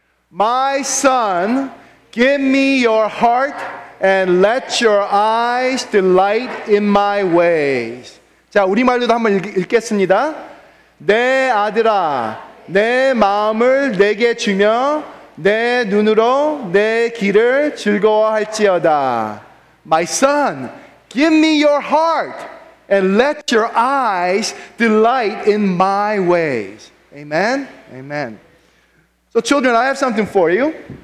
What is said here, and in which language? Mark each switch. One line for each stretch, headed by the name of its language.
English: My son, give me your heart and let your eyes delight in my ways.
Korean: 자, 우리말로도 한번 읽겠습니다. 내 아들아, 내 마음을 내게 주며 내 눈으로 내 길을 즐거워할지어다.
English: My son, give me your heart and let your eyes delight in my ways. Amen? Amen. So children, I have something for you.